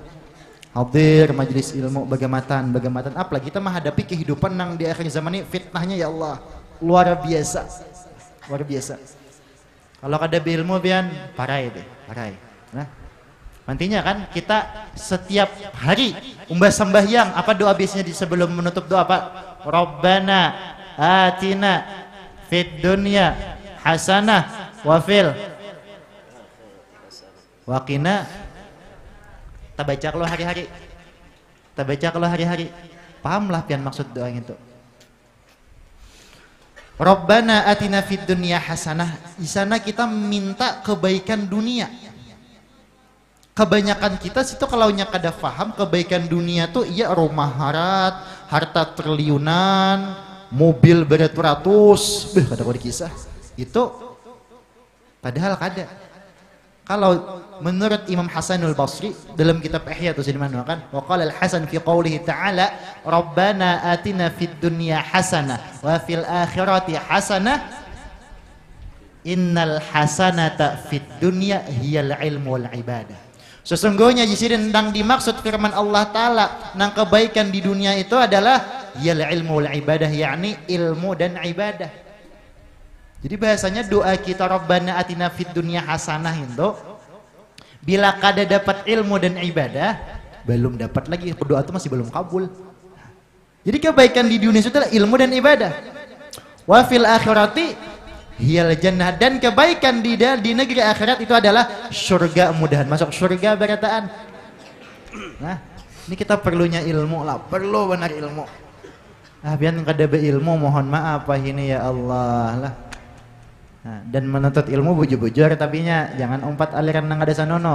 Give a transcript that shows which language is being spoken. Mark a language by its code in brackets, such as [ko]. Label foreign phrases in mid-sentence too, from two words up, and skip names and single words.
[bjn] Hadir majelis ilmu bagamatan, apalagi kita menghadapi kehidupan yang di akhir zaman ini fitnahnya [ar] يا الله [bjn] luar biasa. Kalau kada ilmu pian parai deh, parai. Nah, nantinya kan kita setiap hari umbah sembahyang, apa doa biasanya di sebelum menutup doa apa? [ar] ربنا آتنا في الدنيا حسنة وفي وقنا. [bjn] Kita baca kalau hari-hari, pahamlah pian maksud doa itu. [ar] ربنا آتنا في الدنيا حسنة. [bjn] Di sana kita minta kebaikan dunia. Kebanyakan kita situ kalau nya kada faham kebaikan dunia tuh iya rumah harta triliunan, mobil beratus-ratus, kada boleh kisah. Itu padahal kada. Kalau menurut Imam Hasanul Basri dalam kitab Ihya itu dimana kan, [ar] وقال الحسن في قوله تعالى ربنا آتنا في الدنيا حسنة وفي الآخرة حسنة إن الحسنة في الدنيا هي العلم والعبادة innal hasanata fid dunya hiyal ilmu wal ibadah. [bjn] Sesungguhnya di sini tentang dimaksud firman Allah Ta'ala nang kebaikan di dunia itu adalah [ar] هي العلم والعبادة, [bjn] yakni ilmu dan ibadah. Jadi bahasanya doa kita [ar] ربنا آتنا في الدنيا حسنة [bjn] itu bila kada dapat ilmu dan ibadah belum dapat lagi, doa itu masih belum kabul. Jadi kebaikan di dunia itu adalah ilmu dan ibadah. [ar] وفي الآخرة هي الجنة, [bjn] dan kebaikan di negeri akhirat itu adalah surga, mudahan masuk surga berataan. Nah, ini kita perlunya ilmu lah, perlu benar ilmu. Ah, biar kada berilmu mohon maaf ini [ar] يا الله [bjn] lah. Nah, dan menuntut ilmu bujur-bujur tapinya jangan umpat aliran nang ada sanono.